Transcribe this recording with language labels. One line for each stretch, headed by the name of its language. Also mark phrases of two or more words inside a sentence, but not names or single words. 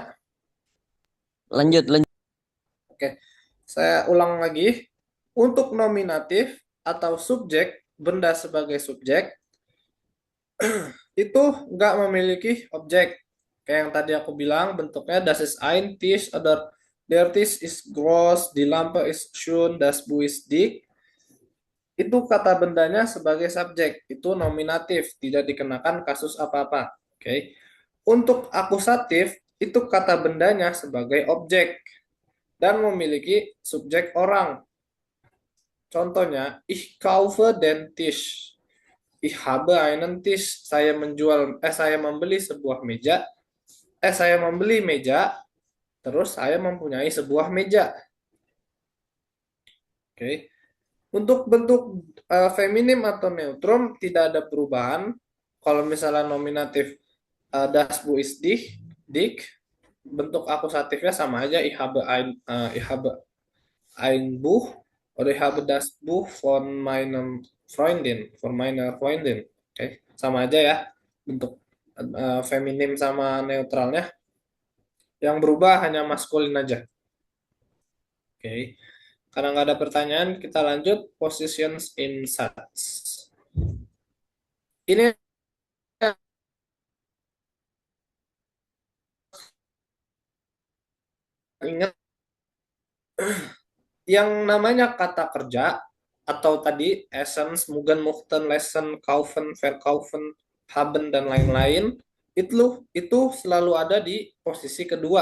Indonesian: Lanjut. Oke, saya ulang lagi. Untuk nominatif atau subjek, benda sebagai subjek, itu nggak memiliki objek. Kayak yang tadi aku bilang, bentuknya
German: das ist ein Tisch, oder der Tisch ist groß, die Lampe ist schön, das Buch ist dick.
Indonesian: Itu kata bendanya sebagai subjek, itu nominatif, tidak dikenakan kasus apa-apa. Oke. Untuk akusatif, itu kata bendanya sebagai objek dan memiliki subjek orang. Contohnya,
German: ich kaufe den Tisch. Ich habe einen Tisch.
Indonesian: Saya membeli sebuah meja. Saya membeli meja, terus saya mempunyai sebuah meja. Oke. Untuk bentuk feminim atau neutrum tidak ada perubahan. Kalau misalnya nominatif
German: das Buch ist dick,
Indonesian: bentuk akusatifnya sama aja.
German: Ich habe ein Buch oder ich habe das Buch von meiner Freundin.
Indonesian: Oke, sama aja ya bentuk feminim sama neutralnya. Yang berubah hanya maskulin aja. Oke. Karena nggak ada pertanyaan, kita lanjut
English: positions in such.
Indonesian: Ini ingat yang namanya kata kerja atau tadi essence,
German: Mugen, Muchten, Lesen, Kaufen, Verkaufen, Haben,
Indonesian: dan lain-lain, itu selalu ada di posisi kedua.